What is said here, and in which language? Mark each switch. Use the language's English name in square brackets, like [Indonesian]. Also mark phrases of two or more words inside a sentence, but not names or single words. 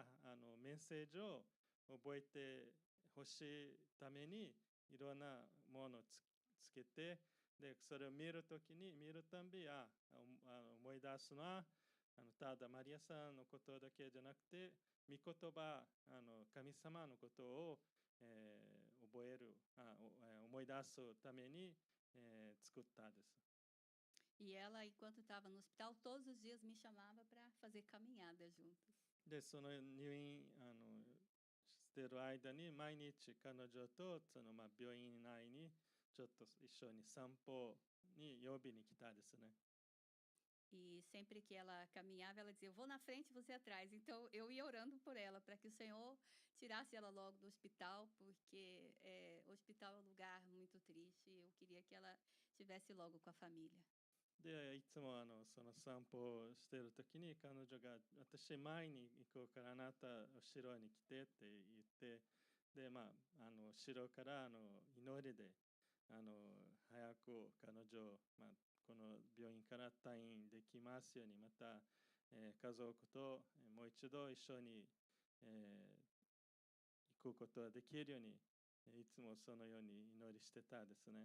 [Japanese] メッセージを覚えてほしいためにいろんなものをつけて、でそれを見るときに見るたんび思い出すのはただマリアさんのことだけじゃなくて御言葉神様のことを、覚える思い出すために、作ったです。 [Portuguese] E ela, enquanto estava no hospital, todos os dias me chamava para fazer caminhada juntos. [Japanese] で、その入院してる間に毎日彼女と病院内にちょっと一緒に散歩に呼びに来たですね。 [Portuguese] E sempre que ela caminhava, ela dizia: eu vou na frente, você atrás. Então eu ia orando por ela, para que o Senhor tirasse ela logo do hospital, porque o hospital é um lugar muito triste. Eu queria que ela estivesse logo com a família. [Japanese] で、いつもその散歩をしているときに彼女が私前に行こうからあなた後ろに来てって言って、で、後ろから祈りで早く彼女、この病院から退院できますように、また、家族ともう一度一緒に、行くことができるように、いつもそのように祈りしてたですね。